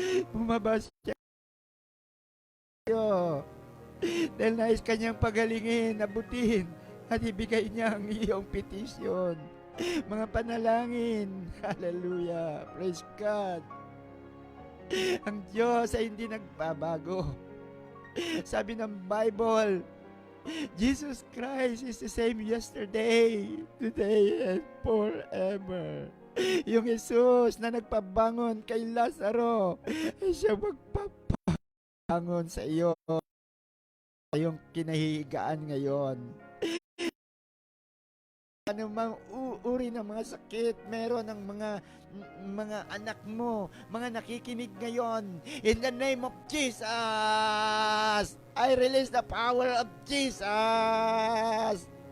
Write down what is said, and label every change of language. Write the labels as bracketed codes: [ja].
[tl] Bumaba siya dahil nais kanyang pagalingin, abutin at ibigay niya ang iyong petition, mga panalangin. Hallelujah. [en] Praise God. [tl] Ang Diyos ay hindi nagbabago. Sabi ng Bible, [en] Jesus Christ is the same yesterday, today, and forever. [tl] Yung Jesus na nagpabangon kay Lazaro, ay siya magpapangon sa iyo. Yung kinahihigaan ngayon. Ano mang uri ng mga sakit meron ng mga anak mo, mga nakikinig ngayon, [en] in the name of Jesus, I release the power of Jesus.